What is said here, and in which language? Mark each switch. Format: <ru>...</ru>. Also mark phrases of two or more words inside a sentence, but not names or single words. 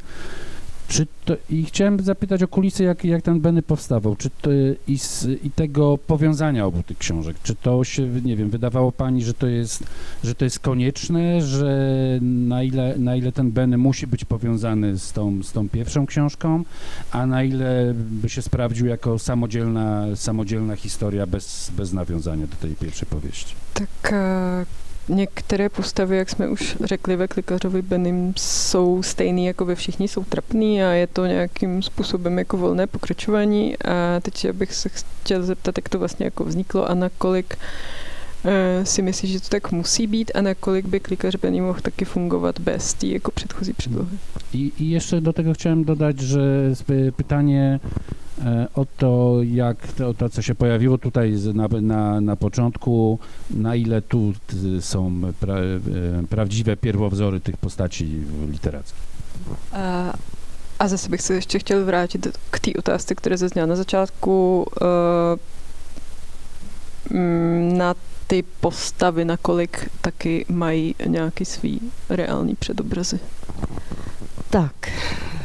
<pl>I chciałem zapytać o kulisy, jak ten Beny powstawał, czy to i tego powiązania obu tych książek, czy to się, nie wiem, wydawało pani, że to jest konieczne, że na ile ten Beny musi być powiązany z tą pierwszą książką, a na ile by się sprawdził jako samodzielna historia bez nawiązania do tej pierwszej powieści?</pl> <cs>Tak, některé postavy, jak jsme už řekli ve Klikařovi Benym, jsou stejný jako ve Všichni jsou trapný a je to nějakým způsobem jako volné pokračování. A teď bych se chtěl zeptat, jak to vlastně jako vzniklo a nakolik si myslíš, že to tak musí být a nakolik by Klikař Benym mohl taky fungovat bez té jako předchozí předlohy.</cs> <pl>I jeszcze do tego chciałem dodać, że pytanie o to, co się pojawiło tutaj na początku, na ile tu są prawdziwe pierwowzory tych postaci literackých.</pl> <cs>A zase bych se ještě chtěl vrátit k té otázce, která zazněla na začátku, na ty postavy, nakolik taky mají nějaký svý reální předobrazy.</cs>